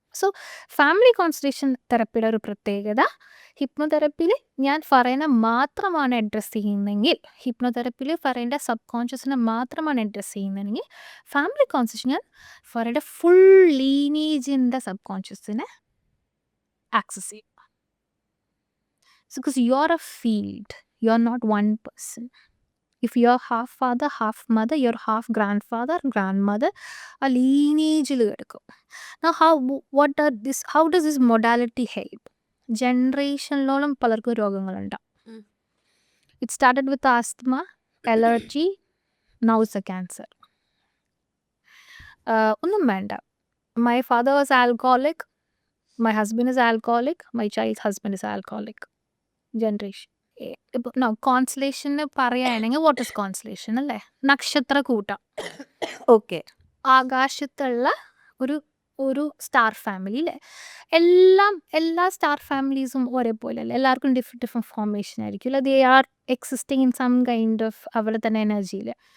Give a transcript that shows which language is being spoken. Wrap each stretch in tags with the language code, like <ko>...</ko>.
<ml>So family concentration തെറപ്പിയുടെ ഒരു പ്രത്യേകത, ഹിപ്നോതെറപ്പിയിൽ ഞാൻ ഫറേനെ മാത്രമാണ് അഡ്രസ്സ് ചെയ്യുന്നതെങ്കിൽ, ഹിപ്നോതെറപ്പിയിൽ ഫറേൻ്റെ സബ് കോൺഷ്യസിനെ മാത്രമാണ് അഡ്രസ്സ് ചെയ്യുന്നതെങ്കിൽ, ഫാമിലി കോൺസെൻട്രേഷൻ ഞാൻ ഫറേൻ്റെ ഫുൾ ലീനേജിൻ്റെ സബ് കോൺഷ്യസിനെ ആക്സസ് ചെയ്യും.</ml> <en>Because you are a field, you are not one person. If you are half father, half mother, you are half grandfather, grandmother, a lineage</en> <ml>എടുക്കും.</ml> <en>Now how does this modality help?</en> <ml>ജനറേഷനിലോളം പലർക്കും രോഗങ്ങളുണ്ടാവും.</ml> <en>It started with asthma, allergy, now it's a cancer.</en> <ml>ഒന്നും വേണ്ട.</ml> <en>My father was alcoholic, my husband is alcoholic, my child's husband is alcoholic.</en> <ml>Generation ഇപ്പോൾ കോൺസ്റ്റലേഷന് പറയുകയാണെങ്കിൽ</ml> <en>what is constellation</en> <ml>അല്ലേ? നക്ഷത്രക്കൂട്ടം. Okay. ആകാശത്തുള്ള ഒരു star family അല്ലേ? എല്ലാ star ഫാമിലീസും ഒരേപോലെ അല്ലേ? എല്ലാവർക്കും ഡിഫറെൻറ്റ് ഫോർമേഷൻ ആയിരിക്കും അല്ലേ?</ml> <en>they are existing in some kind of</en> <ml>അവിടെ തന്നെ എനർജിയിൽ.</ml>